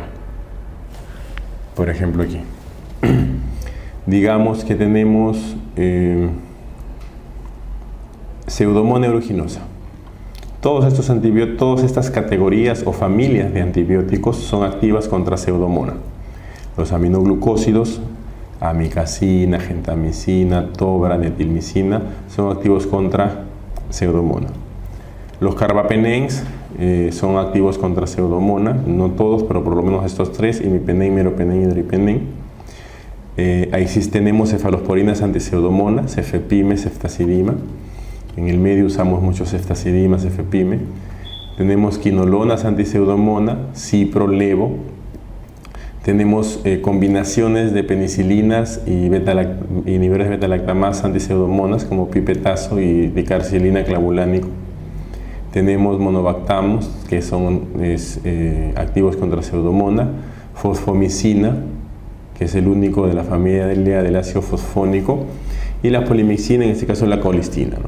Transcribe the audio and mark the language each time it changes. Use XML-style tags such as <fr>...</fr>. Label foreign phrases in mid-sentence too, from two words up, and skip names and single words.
<es>Por ejemplo aquí. Digamos que tenemos Pseudomonas aeruginosa. Todas estas categorías o familias de antibióticos son activas contra Pseudomonas. Los aminoglucósidos, amicacina, gentamicina, tobra, netilmicina, son activos contra Pseudomonas. Los carbapenems son activos contra Pseudomonas, no todos, pero por lo menos estos 3, imipenem, meropenem y hidropenem. Ahí sí tenemos cefalosporinas antipseudomonas, cefepime, ceftazidima. En el medio usamos muchos ceftazidima, cefepime. Tenemos quinolonas antipseudomonas, cipro, levo. Tenemos combinaciones de penicilinas y inhibidores de beta-lactamasa antipseudomonas como pipetazo y picarcilina clavulánico. Tenemos monobactamos, que son activos contra pseudomona, fosfomicina, que es el único de la familia del ácido fosfónico, y la polimixina, en este caso la colistina, ¿no?</es>